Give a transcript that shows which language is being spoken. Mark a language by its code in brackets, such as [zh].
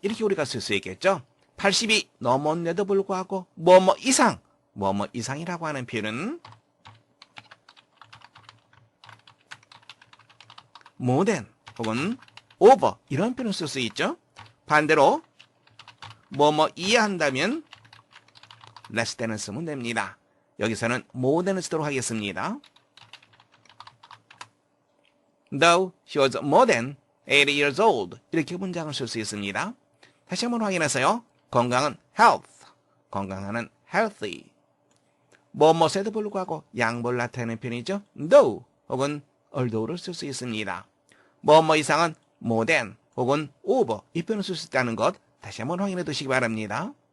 [ko] 이렇게 우리가 쓸 수 있겠죠. 80이 넘었는데도 불구하고 뭐뭐 이상, 뭐뭐 이상이라고 하는 표현은 more than 혹은 over 이런 표현을 쓸 수 있죠. 반대로 뭐뭐 이해한다면 less than을 쓰면 됩니다. 여기서는 more than을 쓰도록 하겠습니다. [en] Though she was more than 80 years old [ko] 이렇게 문장을 쓸 수 있습니다. 다시 한번 확인하세요. 건강은 health, 건강하는 healthy. 뭐뭐에도 불구하고 양보를 나타내는 표현이죠. though 혹은 although를 쓸 수 있습니다. 뭐뭐 이상은 more than 혹은 over 이 표현을 쓸 수 있다는 것 다시 한번 확인해 두시기 바랍니다.